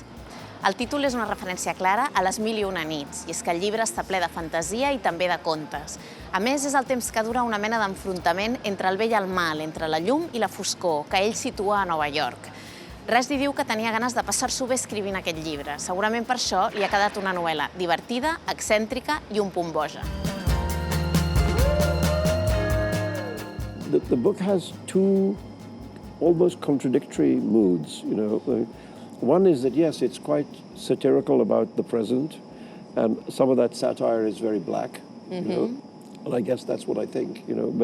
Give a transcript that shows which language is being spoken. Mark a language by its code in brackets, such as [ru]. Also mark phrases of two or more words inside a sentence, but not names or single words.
[ca] El títol és una referència clara a les 1001 nits, i és que el llibre està ple de fantasia i també de contes. A més, és el temps que dura una mena d'enfrontament entre el bé i el mal, entre la llum i la foscor, que ell situa a Nova York. Rushdie diu que tenia ganes de passar-s'ho bé escrivint aquest llibre. Segurament per això li ha quedat una novel·la divertida, excèntrica i un punt boja. [en] The book has two almost contradictory moods, you know. One is that, yes, it's quite satirical about the present, and some of that satire is very black, you know, and I guess that's what I think, you know.